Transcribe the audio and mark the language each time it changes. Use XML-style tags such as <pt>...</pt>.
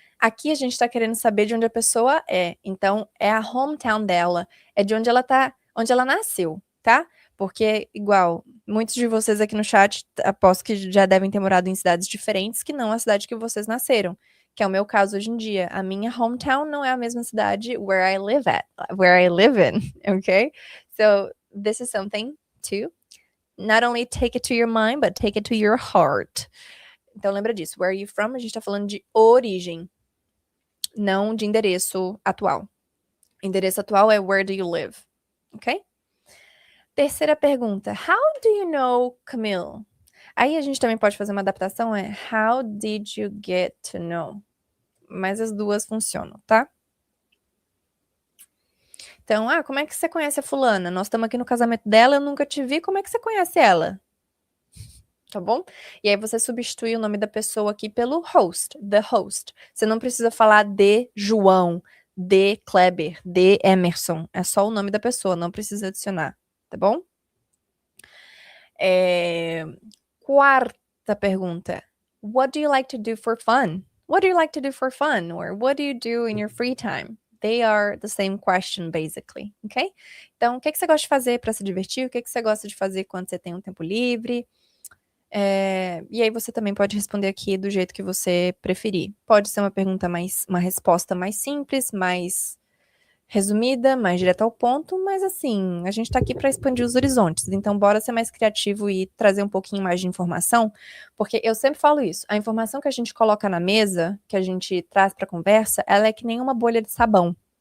<pt>Aqui a gente está querendo saber de onde a pessoa é. Então, é a hometown dela, é de onde ela tá, onde ela nasceu, tá? Porque, igual, muitos de vocês aqui no chat, aposto que já devem ter morado em cidades diferentes que não a cidade que vocês nasceram, que é o meu caso hoje em dia. A minha hometown não é a mesma cidade</pt> <en>where I live in, okay? So, this is something to not only take it to your mind, but take it to your heart.</en> <pt>Então lembra disso.</pt> <en>Where are you from?</en> <pt>A gente tá falando de origem, não de endereço atual. Endereço atual é</pt> <en>where do you live, ok?</en> <pt>Terceira pergunta.</pt> <en>How do you know Camille?</en> <pt>Aí a gente também pode fazer uma adaptação, é</pt> <en>how did you get to know?</en> <pt>Mas as duas funcionam, tá? Então, como é que você conhece a fulana? Nós estamos aqui no casamento dela, eu nunca te vi, como é que você conhece ela? Tá bom? E aí você substitui o nome da pessoa aqui pelo host, the host. Você não precisa falar de João, de Kleber, de Emerson. É só o nome da pessoa, não precisa adicionar, tá bom? Quarta pergunta.</pt> <en>What do you like to do for fun? What do you like to do for fun? Or what do you do in your free time? They are the same question, basically, ok?</en> <pt>Então, o que você gosta de fazer para se divertir? O que você gosta de fazer quando você tem um tempo livre? E aí você também pode responder aqui do jeito que você preferir. Pode ser uma resposta mais simples, mais resumida, mais direta ao ponto, mas assim, a gente tá aqui para expandir os horizontes, então bora ser mais criativo e trazer um pouquinho mais de informação, porque eu sempre falo isso, a informação que a gente coloca na mesa, que a gente traz para conversa, ela é que nem uma bolha de sabão.</pt>